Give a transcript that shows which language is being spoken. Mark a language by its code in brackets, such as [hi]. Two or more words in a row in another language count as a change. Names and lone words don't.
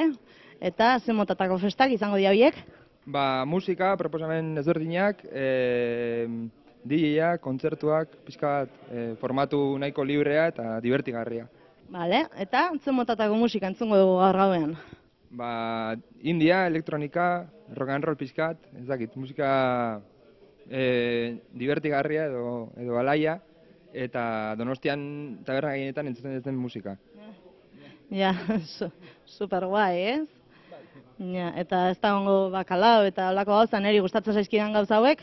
[eu] Eta, ze motatako festak izango dira horiek? Musika, proposamen ezberdinak, DJ-ak, kontzertuak, pixka bat formatu nahiko librea eta divertigarria. Bale, eta ze motatako musika entzungo dugu gaur gauean? India, elektronika, [en] rock and roll [eu] pixkat, ez dakit, musika divertigarria edo alaia, eta Donostian taberna gehienetan entzuten ez den musika. Ja, super guai, ez? Ja, eta ez da gongo bakalao eta olako gauza, niri gustatzen zaizkidan gauza hauek?